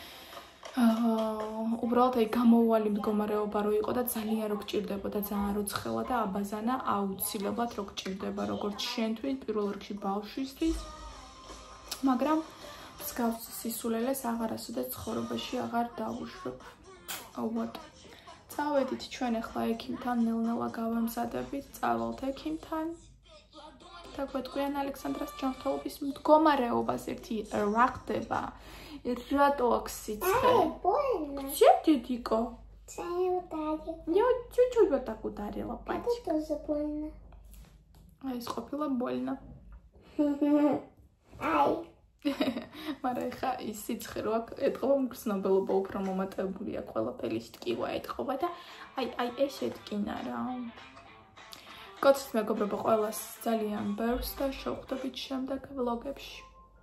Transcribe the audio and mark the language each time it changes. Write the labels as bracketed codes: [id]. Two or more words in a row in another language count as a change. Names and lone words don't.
[ka] უბრალოდ აი გამოუვალი მდგომარეობა რო იყო და ძალიან რო გჭირდებოდა ძალიან რო ცხელა და აბაზანა აუცილებლად რო გჭირდება როგორც შენთვის პირველ რიგში ბავშვისთვის მაგრამ მსგავს სისულელეს აღარასოდეს ცხოვრებაში აღარ დავუშვებ. აუვატ წავედით ჩვენ ახლა ექიმთან ნელ-ნელა გავემზადებით წავალთ ექიმთან და გვეტყვიან ალექსანდრას ჯანმრთელობის მდგომარეობას ერთი რა ხდება რატო აქ სიცხე? [ru] Где дедико? Я чуть-чуть вот так ударила пальчик. Это тоже больно. А [ka] ეს ყოფილა [ru] больно. Ай. [ka] მაგრამ ხა ის სიცხე რო აქ ეთყობა მგრძნობელობა უფრო მომატებულია ყველაფერი ტკივა ეთყობა და აი ესეთკინა რა. გოცით მეგობრებო ყველას ძალიან ბევრს და შევხვდებით შემდეგ ვლოგებში.